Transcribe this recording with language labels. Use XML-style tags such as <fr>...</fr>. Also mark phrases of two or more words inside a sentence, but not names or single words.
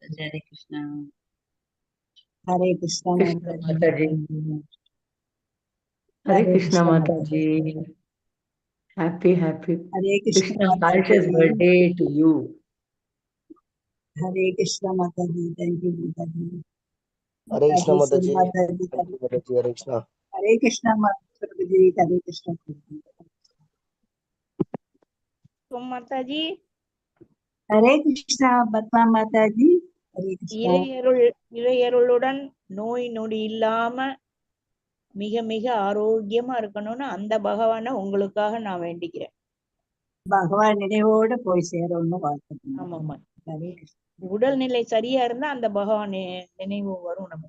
<en>Hare Krishna. Hare Krishna Krishna Mataji. Mataji. Hare Krishna Mataji. Happy Hare Krishna Krishna conscious Mataji. birthday to you. Hare Krishna Mataji. Thank you, Mataji. Hare Krishna Mataji. Mataji. Thank you, Mataji. Hare Krishna. Hare Krishna Mataji. Hare Krishna Mataji. Hare Krishna Padma Mataji. Hare Krishna.</en> <ta>இறையருளுடன் நோய் நொடி இல்லாம மிக மிக ஆரோக்கியமா இருக்கணும்னு அந்த பகவானை உங்களுக்காக நான் வேண்டிக்கிறேன். பகவான் நினைவோட போய் சேரணும்னு வாழ்த்துக்கிறேன். ஆமாமா, ஹரே கிருஷ்ணா. உடல்நிலை சரியா இருந்தா அந்த பகவான் நினைவு வரும் நமக்கு.</ta>